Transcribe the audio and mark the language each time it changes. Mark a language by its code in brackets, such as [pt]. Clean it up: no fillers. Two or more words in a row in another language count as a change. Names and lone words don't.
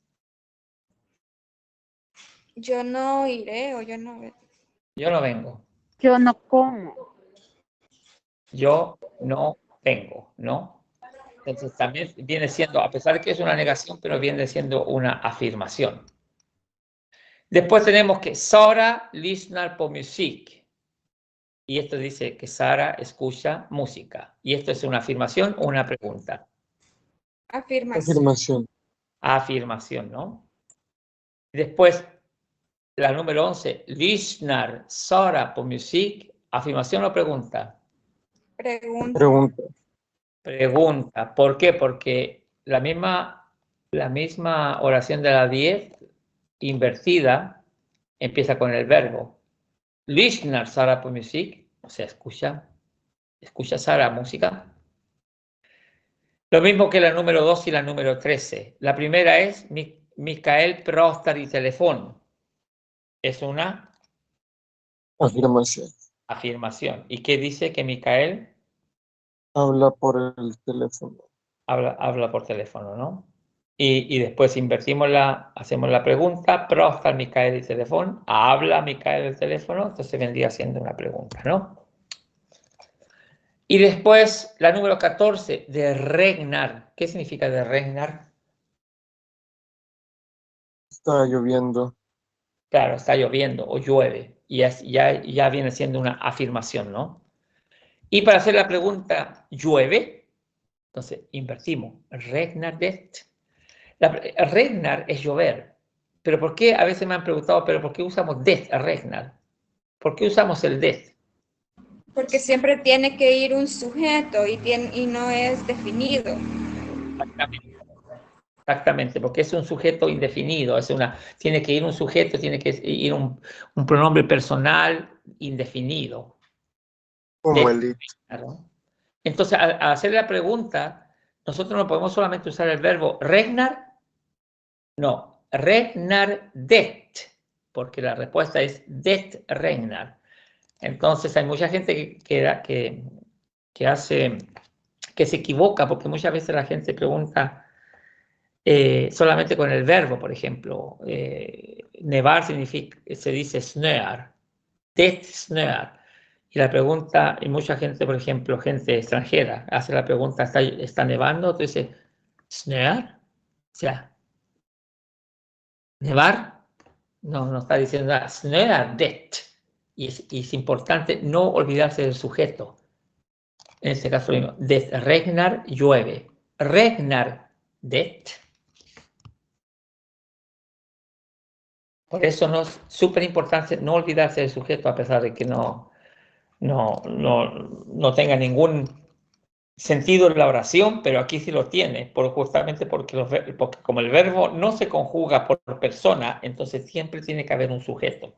[es] Yo no iré o yo no. Yo no vengo. Yo no como. Yo no vengo, ¿no? Entonces también viene siendo, a pesar de que es una negación, pero viene siendo una afirmación. Después tenemos que [sv] Sara lyssnar på musik. [es] Y esto dice que Sara escucha música. ¿Y esto es una afirmación o una pregunta? Afirmación. Afirmación, ¿no? Después, la número 11, [sv] lyssnar Sara på musik. [es] ¿Afirmación o pregunta? Pregunta. Pregunta. ¿Por qué? Porque la misma oración de la 10 invertida empieza con el verbo. [sv] Lyssnar Sara på musik, [es] o sea, escucha Sara música. Lo mismo que la número 2 y la número 13. La primera es [sv] Mikael pratar i telefon. [es] Es una Afirmación. afirmación. ¿Y qué dice que Mikael Habla por el teléfono. habla por teléfono, ¿no? Y después hacemos la pregunta, [sv] pratar Mikael i telefon, [es] habla Mikael el teléfono, entonces vendría siendo una pregunta, ¿no? Y después la número 14, [sv] de regnar. [es] ¿Qué significa [sv] de regnar? [es] Está lloviendo. Claro, está lloviendo o llueve. Y ya viene siendo una afirmación, ¿no? Y para hacer la pregunta, ¿llueve? Entonces, invertimos. [sv] Regnar det. [es] Regnar es llover. Pero ¿por qué? A veces me han preguntado, ¿pero por qué usamos [sv] det, regnar? [es] ¿Por qué usamos el det? Porque siempre tiene que ir un sujeto y no es definido. Exactamente, porque es un sujeto indefinido, tiene que ir un sujeto, tiene que ir un pronombre personal indefinido. Como el Entonces, al hacer la pregunta, nosotros no podemos solamente usar el verbo regnar, no, [sv] regnar det, [es] porque la respuesta es [sv] det regnar. [es] Entonces hay mucha gente que se equivoca, porque muchas veces la gente pregunta solamente con el verbo, por ejemplo. Nevar significa, se dice snöar, [sv] det snöar. [es] Y la pregunta, y mucha gente, por ejemplo, gente extranjera, hace la pregunta, ¿está nevando? Tú dices, snöar, o sea, nevar, no está diciendo nada, [sv] snöar det. [es] Y es importante no olvidarse del sujeto. En este caso mismo, [sv] det regnar, llueve. Regnar det. [es] Por eso no es súper importante no olvidarse del sujeto, a pesar de que no tenga ningún sentido en la oración, pero aquí sí lo tiene, justamente porque como el verbo no se conjuga por persona, entonces siempre tiene que haber un sujeto.